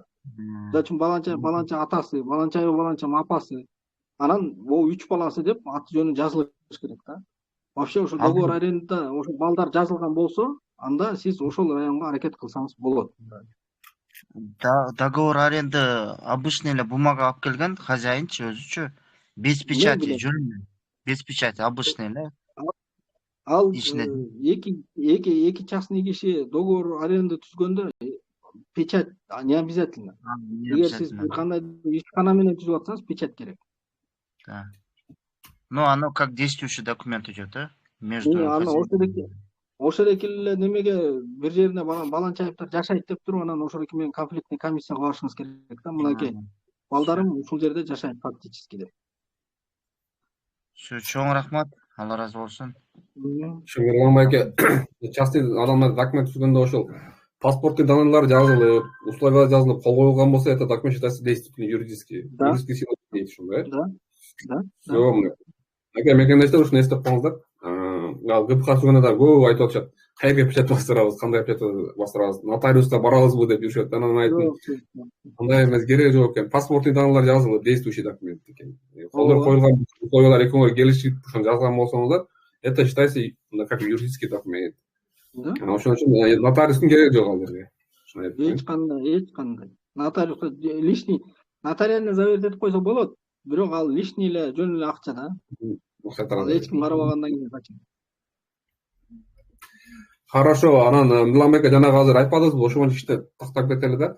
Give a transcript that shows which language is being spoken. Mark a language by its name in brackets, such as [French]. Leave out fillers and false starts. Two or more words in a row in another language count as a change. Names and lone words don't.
[Kyrgyz] Мисалы үчүн баланча атасы, баланчанын апасы, анан могу 3 баласы деп аты жөнү жазылыш керек да. Вообще ошол договор арендада ошол балдар жазылган болсо, анда сиз ошол районго аракет кылсаңыз болот. [Russian] Договор аренды обычный [Kyrgyz] эле бумага алып келген хозяинчы өзүчү, [Russian] без печати, без печати, обычный эле. [Kyrgyz] Ал эки частный киши [Russian] договор аренда [Kyrgyz] түзгөндө [Russian] печать не обязательно. Не [Kyrgyz] Эгер сиз [Russian] обязательно. [Kyrgyz] бир кандай ишкана менен түзүп атсаңыз, печать керек. [Russian] Да. Ну, оно как действующий документ идет, да? Между [Kyrgyz] Аны [Russian] хозяином. [Kyrgyz] ошол эле немеге бир жерине баланчаевдер жашайт деп туруп, анан ошол эки менен конфликтный комиссияга барышыңыз керек да. Мынакей балдарым ушул жерде жашайт фактически деп. Все, чоң рахмат. Алла разы болсун. Шыңгырлан байке, частный адамдар документ түзгөндө ошол паспорттун данныйлары жазылып, условия жазылып, кол коюлган болсо, [Russian] это документ считается действенный юридически. Да. Юридический сила [Kyrgyz] дейт ушундай. [Russian] Да. [Kyrgyz] Все, аке мекендештер ушуну эстеп коңуздар. Ал ГПХ түзгөндө да көп айтып атышат. Кайерге печать бастырабыз, кандай печать бастырабыз, нотариуска барабызбы деп жүрүшөт. Анан айттым, андай эмес, кереги жок экен. Паспорттун данныйлар жазылып, [Russian] действующий документ [Kyrgyz] экен. Колдор коюлган условиялар экөөңөр келишип, ошону жазган болсоңуздар, [Russian] это считается как юридический документ. Да. [Kyrgyz] Ошон үчүн нотариустун кереги жок ал жерге. Эч кандай. Нотариуска [Russian] лишний нотариально заверить [Kyrgyz] этип койсо болот, бирок ал лишний эле жөн эле акча да. Ал эч ким карабагандан кийин качан. Хорошо, анан Милан байке жанагы азыр айтпадыңызбы, ошого иште тактап кетели да.